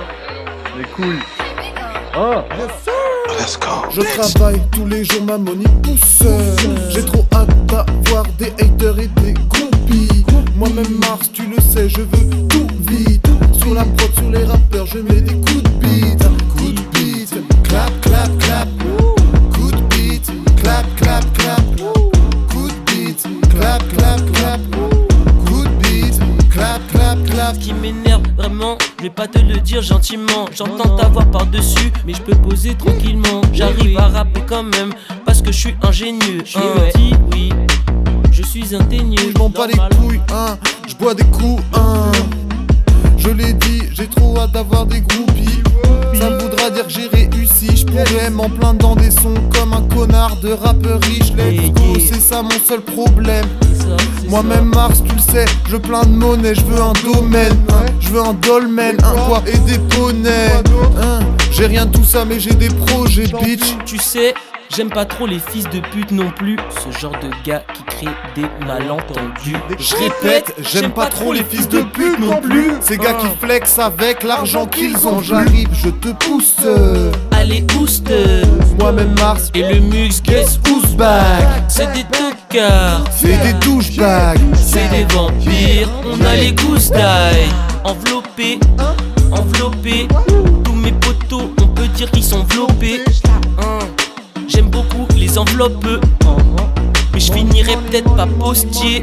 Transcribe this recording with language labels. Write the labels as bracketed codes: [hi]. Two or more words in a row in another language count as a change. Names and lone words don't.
[fr] Les couilles. Hein? Je travaille tous les jours, ma money pousse. J'ai trop hâte d'avoir des haters et des groupies. Moi-même Mars, tu le sais, je veux tout vite. Sur la prod, sur les rappeurs, je mets des coups de beat. Coup de beat, clap, clap, clap. Coup de beat, clap, clap, clap. Coup de beat, clap, clap, clap. Coup de beat, clap, clap, clap. Ce qui m'énerve vraiment, je vais pas te le dire gentiment. J'entends ta voix par-dessus, mais je peux poser tranquillement. J'arrive à rapper quand même, parce que je suis ingénieux. Dis oui, je suis ingénieux. Je m'en bats les couilles, hein. Je bois des coups, hein. Je l'ai dit, j'ai trop hâte d'avoir des groupies. Ça voudra dire que j'ai réussi. Je pourrais m'en plaindre dans des sons comme un connard de rappeur riche. [en] Let's go, [fr] c'est ça mon seul problème. Moi-même Mars, tu le sais, je veux plein de monnaie, je veux un domaine, hein. Je veux un dolmen, un quoi et des poneys, hein. J'ai rien de tout ça mais j'ai des projets, bitch. Tu sais, j'aime pas trop les fils de pute non plus. Ce genre de gars qui crée des malentendus. Je répète, j'aime pas trop les fils de pute non plus. Ces gars qui flexent avec l'argent qu'ils ont. J'arrive, je te pousse. Allez, ouste. Moi-même Mars et le mux, [en] guess who's back. [fr] C'est des tocards, c'est des douchebags, c'est des vampires. On a les gousses d'ail. Enveloppés, enveloppés. Tous mes potos, on peut dire qu'ils sont enveloppés. J'aime beaucoup les enveloppes, mais je finirai peut-être pas postier.